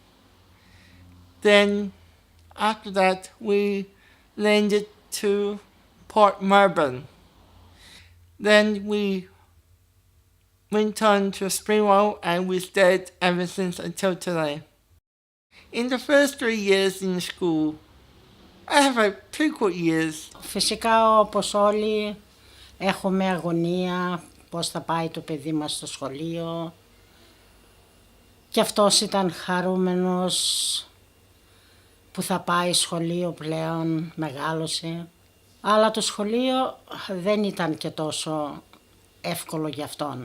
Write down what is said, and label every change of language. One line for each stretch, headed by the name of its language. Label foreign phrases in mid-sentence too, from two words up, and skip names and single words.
English: Then after that we landed to Port Melbourne. Then we went on to Springvale and we stayed ever since until today. In the first 3 years in school, I have a pretty good years.
Greek: Φυσικά όπως όλοι έχουμε αγωνία πώς θα πάει το παιδί μας στο σχολείο. Και αυτός ήταν χαρούμενος που θα πάει σχολείο πλέον, μεγάλωσε. Αλλά το σχολείο δεν ήταν και τόσο εύκολο για αυτόν.